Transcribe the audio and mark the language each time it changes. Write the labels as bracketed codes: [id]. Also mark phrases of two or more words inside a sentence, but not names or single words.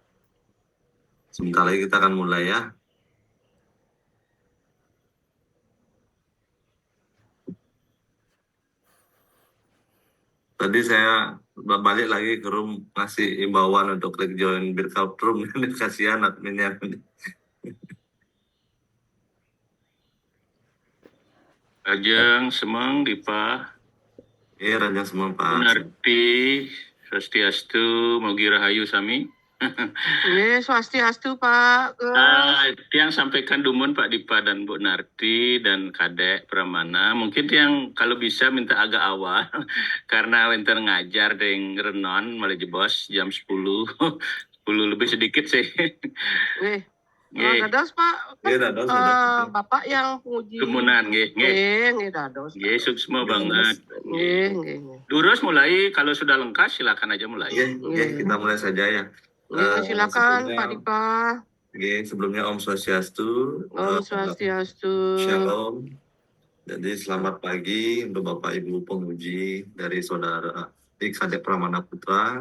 [id] Sebentar lagi kita akan mulai ya. Tadi saya balik lagi ke room ngasih imbauan untuk klik join breakout room. Kasihan adminnya. Ajeng, Semang, Dipa, Iya, Raja semua Pak. [ban] Narti, Swastiastu, Mogi Rahayu Sami. Swastiastu Pak. [id] Tiang sampaikan dumun Pak Dipa dan Bu Narti dan Kadek Pramana. Mungkin tiang kalau bisa minta agak awal karena winter ngajar deng renon malah jebos jam 10. 10 lebih sedikit sih. [ban] Nggih. Dados Pak. Iya, dados. [id] Bapak yang puji. [ban] Dumunan nggih. Nggih, dados. Nggih, suksma banget. Nggih. [id] Durus mulai, kalau sudah lengkap silakan aja mulai. Iya, kita mulai saja ya. Silakan sebelumnya- Pak Dipa. Oke, sebelumnya [ban] Om Swastiastu. Om Swastiastu. [id] Shalom. Jadi selamat pagi untuk Bapak Ibu penguji dari Saudara Kadek Pramana Putra.